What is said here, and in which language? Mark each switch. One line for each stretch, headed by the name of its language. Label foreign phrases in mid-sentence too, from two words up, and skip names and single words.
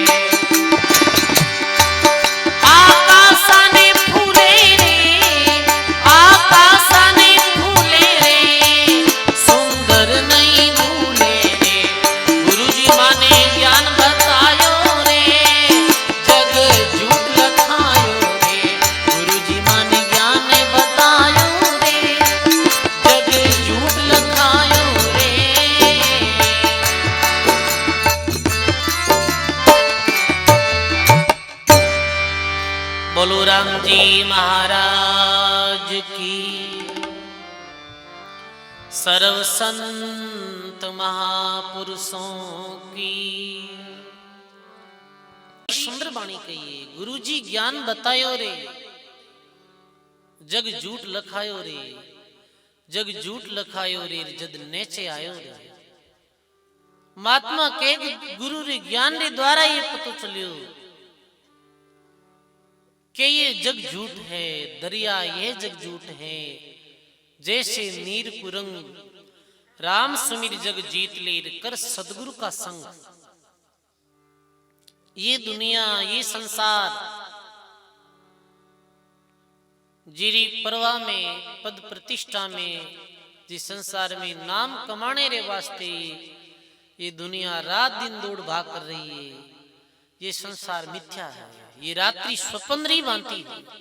Rajasthani: आकाशाने फूले रे आकाशाने फूले रे सुंदर नहीं भूले रे गुरुजी माने ज्ञान बतायो रे जग झूठ लखायो रे गुरुजी माने ज्ञान बतायो रे जग झूठ लखायो रे बोलो राम जी महाराज की सर्व संत महापुरुषों की सुंदर वाणी कहिए गुरुजी ज्ञान बतायो रे जग झूठ लखायो रे जग झूठ लखायो रे जद नेचे आयो रे महात्मा के गुरु रे ज्ञान रे द्वारा ये पतो चलियो कि ये जग झूठ है दरिया ये जग झूठ है जैसे नीर कुरंग राम सुमिर जग जीत लेर कर सदगुरु का संग ये दुनिया ये संसार जिरी परवाह में पद प्रतिष्ठा में जिस संसार में नाम कमाने रे वास्ते ये दुनिया रात दिन दौड़ भाग कर रही है ये संसार मिथ्या है ये रात्रि स्वप्न री बांती है